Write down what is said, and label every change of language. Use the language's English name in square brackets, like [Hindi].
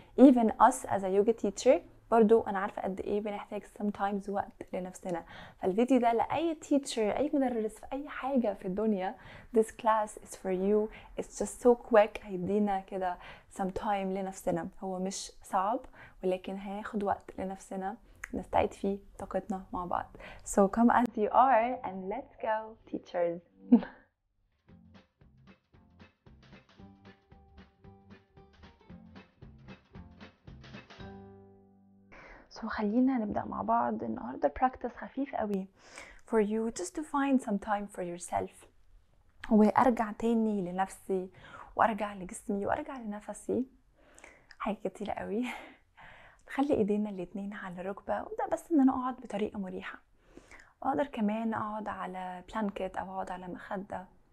[English] even us as a yoga teacher [Arabic] برضو انا عارفه قد ايه بنحتاج [English] sometimes [Arabic] وقت لنفسنا. فالفيديو ده لاي teacher اي مدرس في اي حاجه في الدنيا. [English] this class is for you. it's just so quick. [Arabic] هيدينا كده [English] some time [Arabic] لنفسنا. هو مش صعب ولكن هياخد وقت لنفسنا نستعيد فيه طاقتنا مع بعض. [English] So come as you are and let's go teachers. [Arabic] So خلينا نبدأ مع بعض. النهاردة [English] practice [Arabic] خفيف قوي [English] for you just to find some time for yourself. [Arabic] وارجع تاني لنفسي وارجع لجسمي وارجع لنفسي. حاجة كتيرة قوي. خلي ايدينا الاتنين على الركبة وابدأ بس ان انا اقعد بطريقة مريحة. اقدر كمان اقعد على بلانكت او اقعد على مخدة.